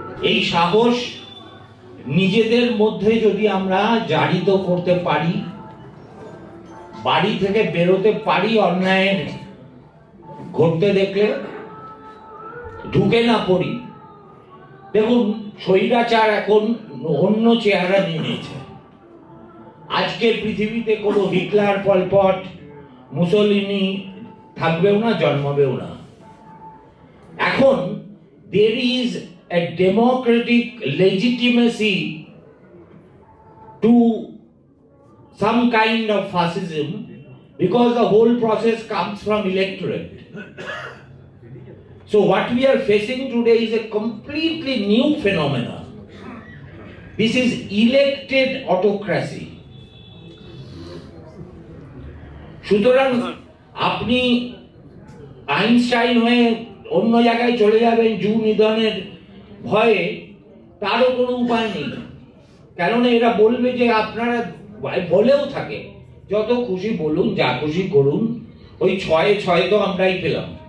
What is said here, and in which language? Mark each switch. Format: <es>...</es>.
<bn>এই সাহস নিজেদের মধ্যে যদি আমরা জারিত করতে পারি, বাড়ি থেকে বেরোতে পারি, অন্যায়ের ঘটতে দেখলে ঢুকে না পড়ি। দেখুন, স্বৈরাচার এখন অন্য চেহারা নিয়ে নিয়েছে। আজকের পৃথিবীতে কোনো হিটলার, পলপট, মুসোলিনি থাকবেও না, জন্মাবেও না। এখন</bn> <en>there is a democratic legitimacy to some kind of fascism because the whole process comes from electorate. So what we are facing today is a completely new phenomenon. This is elected autocracy.</en> <bn>সুতরাং আপনি Einstein হয়ে অন্য জায়গায় চলে যাবেন জু নিধনের ভয়ে, তারও কোনো উপায় নেই। কেননা এরা বলবে যে আপনারা বলেও থাকে যত খুশি বলুন, যা খুশি করুন, ওই 6-6 তো আমরাই পেলাম।</bn>